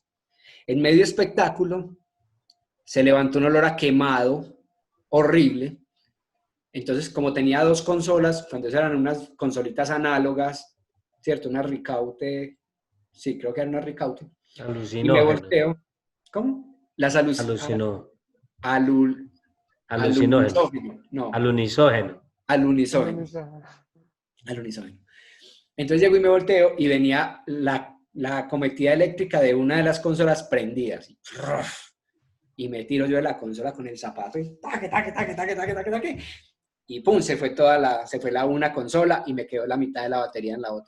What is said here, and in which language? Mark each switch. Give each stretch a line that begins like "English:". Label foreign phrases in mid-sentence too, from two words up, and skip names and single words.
Spanish: En medio espectáculo se levantó un olor a quemado horrible. Entonces, como tenía 2 consolas, cuando eran unas consolitas análogas, ¿cierto? Una Ricaute, sí, creo que era una Ricaute. Y me Alucinógeno. volteo. ¿Cómo? Las Alucinó. Alucinógeno. alunisógeno. No, Alunisógeno. alunisógeno. Alunisógeno. Entonces llego y me volteo y venía la acometida eléctrica de una de las consolas prendidas. Y me tiro yo de la consola con el zapato y taque, taque, taque, taque, taque, taque, taque. Y pum, se fue la una consola y me quedó la mitad de la batería en la otra.